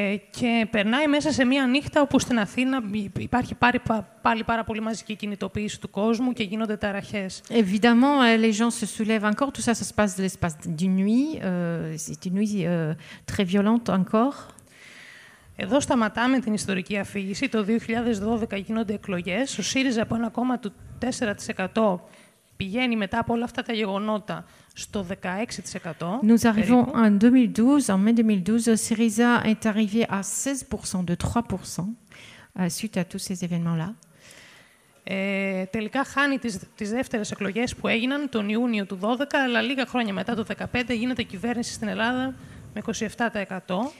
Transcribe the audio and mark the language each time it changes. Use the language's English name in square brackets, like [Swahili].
[Greek] Και περνάει μέσα σε μία νύχτα όπου στην Αθήνα υπάρχει πάλι πάρα πολύ μαζική κινητοποίηση του κόσμου και γίνονται ταραχές. [French] Évidemment, les gens se soulèvent encore. Tout ça, ça se passe de l'espace d'une nuit. C'est une nuit très violente encore. [Greek] Εδώ σταματάμε την ιστορική αφήγηση. Το 2012 γίνονται εκλογές. Ο ΣΥΡΙΖΑ από ένα κόμμα του 4% πηγαίνει μετά από όλα αυτά τα γεγονότα στο 16%. [French] Nous arrivons en 2012. En mai 2012, Syriza est arrivé à 16%, de 3%, suite à tous ces événements-là. [Greek] Τελικά χάνει τις δεύτερες εκλογές που έγιναν τον Ιούνιο του 2012, αλλά λίγα χρόνια μετά το 2015 γίνεται κυβέρνηση στην Ελλάδα με 27%.